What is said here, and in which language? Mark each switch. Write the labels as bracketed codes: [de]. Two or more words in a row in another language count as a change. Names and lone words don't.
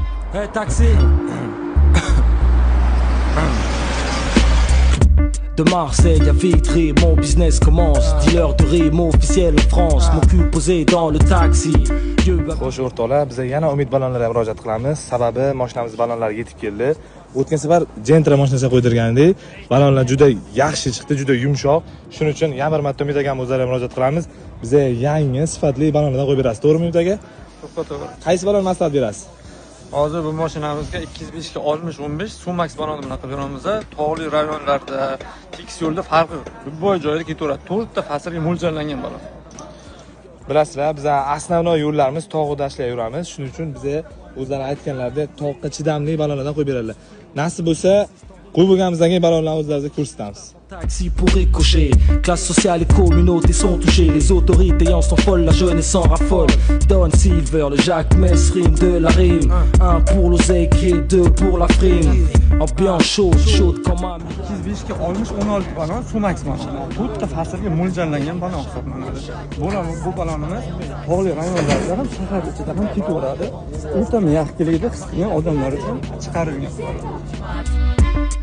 [en] Hey taxi. [fr] De Marseille à Vitry, mon business commence. Dealer de rime officiel en France. Mon cul posé dans le taxi. [uz] Xo'sh o'rtoqlar, biz yana Umid balonlarga murojaat qilamiz. Sababi mashinamiz balonlarga yetib keldi. O'tgan safar Gentra mashinasiga qo'ydirgan edik. Balonlar juda yaxshi chiqdi, juda yumshoq. Shuning uchun yana bir marta Umid akaga o'zlariga murojaat qilamiz. Bizga yangi sifatli balonlardan qo'yib berasiz, to'g'rimi Umid aka? To'g'ri. Qaysi balon maslahat berasiz? Hozir bu mashinamizga 205 ga 60-15 Sumax baloni bilan qilib beramiz. Tog'li rayonlarda, tekis yo'lda farqi любой joyda ketaveradi. 4 ta faslga mo'ljallangan balon. Bilasizlar, biz asosiy yo'llarimiz tog'u dashtlarda yuramiz. Shuning uchun bizga o'zlari aytganlaridek toqqa chidamli balonlardan qo'yib beradilar. Nasib bo'lsa, qo'yib bo'lganimizdan keyin balonlarni o'zlarimizga ko'rsatamiz. [fr] Taxi pour ricocher, classe sociale et communauté sont touchées. Les autorités en sont folles, la jeunesse s'en raffole. Don Silver, le Jacques Mess, rime de la rime. Un pour l'oseille et deux pour la frime. Ambiance chaude, chaude comme un [uz] 205 ga 60-16 balon Sumax balon. 4 ta faslga mo'ljallangan balon hisoblanadi. Bu balonimiz tog'li rayonlarda ham shahar ichida ham ketaveradi. O'ta yaxshilikda his qilgan odamlar uchun chiqarilgan.